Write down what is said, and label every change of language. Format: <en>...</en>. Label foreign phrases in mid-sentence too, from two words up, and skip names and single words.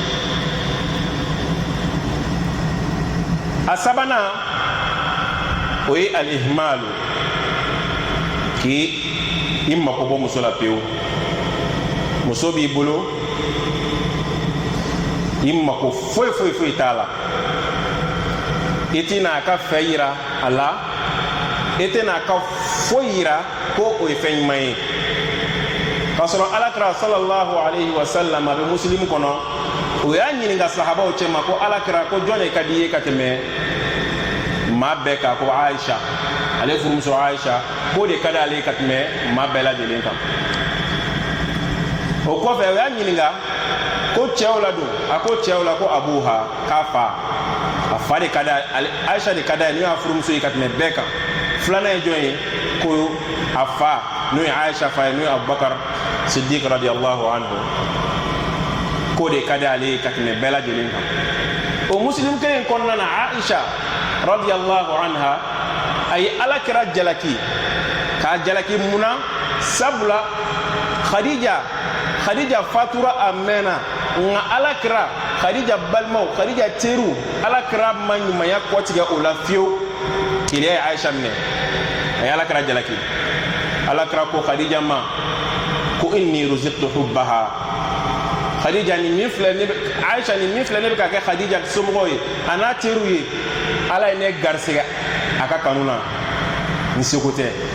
<bm>a sabanan o ye al-ihmalu k'i mako bɔ muso la pewu muso b'i bolo i mako foyi t'a la i tɛna a ka fɛ yira a la i tɛna a ka foyi yira ko o ye fɛn ɲuman ye k'a sɔrɔ alakira</bm> <ar>صلى الله عليه وسلم</ar> <bm>a bɛ muslim kɔnɔ o y'a ɲininka sahabaw cɛ ma ko alakira ko jɔn de ka di ye ka tɛmɛ maa bɛɛ kan ko Aisha ale furumuso Aisha k'o de ka di ale ka tɛmɛ maa bɛɛ lajɛlen kan o kɔfɛ o y'a ɲininka ko cɛw la don a ko cɛw la ko abuha k'a fa a fa de ka di Aisha de ka di n'o y'a furumuso ye ka tɛmɛ bɛɛ kan filanan ye jɔn ye ko a fa n'o ye Aisha fa ye n'o ye Abubakar Siddiq</bm> <ar>رضي الله عنه</ar> <bm>k'o de ka di ale ka tɛmɛ bɛɛ lajɛlen kan o muslim kelen kɔnɔna na Aisha</bm> <ar>رضي الله عنها</ar> <bm>a ye alakira jalaki k'a jalaki munna sabula Khadija fatura a mɛnna nka alakira Khadija balimaw Khadija teriw alakira ma ɲumanya kɔtigɛ o la fiyewu keleya ye Aisha minɛ a ye alakira jalaki alakira ko Khadija ma ko</bm> <ar>إني رزقت حبها</ar> <bm>Khadija ni min filɛ ne Aisha ni min filɛ ne bɛ ka kɛ Khadija somɔgɔw ye a n'a teriw ye ala ye ne garisɛgɛ a ka kanu na n seko tɛ</bm>